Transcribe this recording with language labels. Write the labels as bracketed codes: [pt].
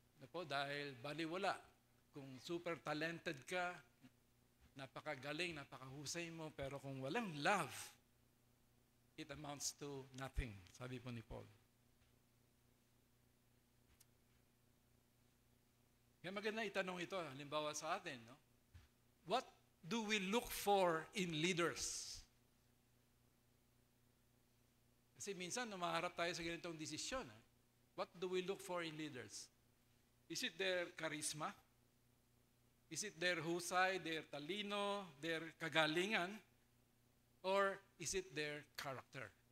[tl] Po, dahil baliwala kung super talented ka, napakagaling, napakahusay mo, pero kung walang love, [en] it amounts to nothing, [tl] sabi po ni Paul. Kaya maganda itanong ito, halimbawa sa atin, no? [en] What do we look for in leaders? [tl] Kasi minsan, umaharap tayo sa ganitong desisyon. [en] What do we look for in leaders? Is it their charisma? Is it their [tl] husay, [en] their [tl] talino, [en] their [tl] kagalingan? [en] Or is it their character?